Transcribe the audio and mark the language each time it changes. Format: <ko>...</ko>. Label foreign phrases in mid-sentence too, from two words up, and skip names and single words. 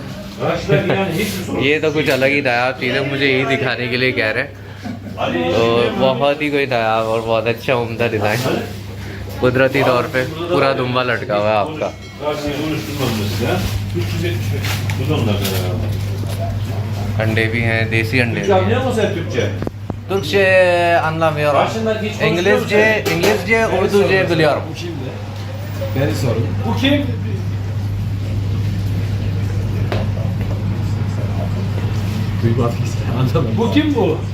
<ur>یہ تو کچھ الگ ہی نایاب چیز ہے، مجھے یہی دکھانے کے لیے کہہ رہے ہیں. تو بہت ہی کوئی نایاب اور بہت اچھا عمدہ ڈیزائن، قدرتی طور پہ پورا دنبہ لٹکا ہوا ہے آپ کا. انڈے بھی ہیں، دیسی انڈے بھی ہیں.</ur> <tr>Türkçe anlamıyorum. İngilizce, Urduca biliyorum. Beni sorun. Bu kim? Duymak istedim. Anlamadım. Bu kim bu?</tr>